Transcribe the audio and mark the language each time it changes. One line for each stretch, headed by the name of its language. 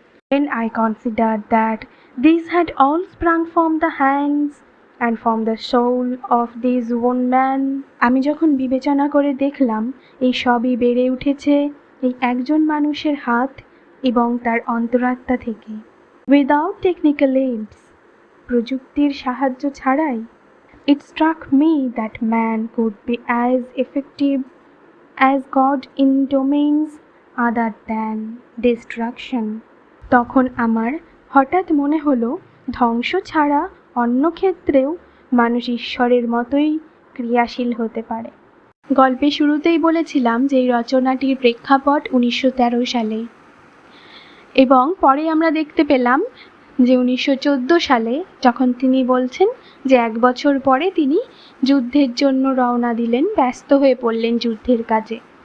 English: When I considered that these had all sprung from the hands and from the soul of this one man.
Bangla: আমি যখন বিবেচনা করে দেখলাম এই সবই বেড়ে উঠেছে এই একজন মানুষের হাত এবং তার অন্তরাত্মা থেকে,
English: without technical aids,
Bangla: প্রযুক্তির সাহায্য ছাড়াই।
English: It struck me that man could be as effective as God in domains other than destruction.
Bangla: তখন আমার হঠাৎ মনে হলো ধ্বংস ছাড়া অন্য ক্ষেত্রেও মানুষ ঈশ্বরের মতোই ক্রিয়াশীল হতে পারে। গল্পের শুরুতেই বলেছিলাম যে এই রচনাটির প্রেক্ষাপট 1913 সালে, এবং পরে আমরা দেখতে পেলাম যে 1914 সালে যখন তিনি বলছেন যে 1 বছর পরে তিনি যুদ্ধের জন্য রওনা দিলেন, ব্যস্ত হয়ে পড়লেন যুদ্ধের কাজে।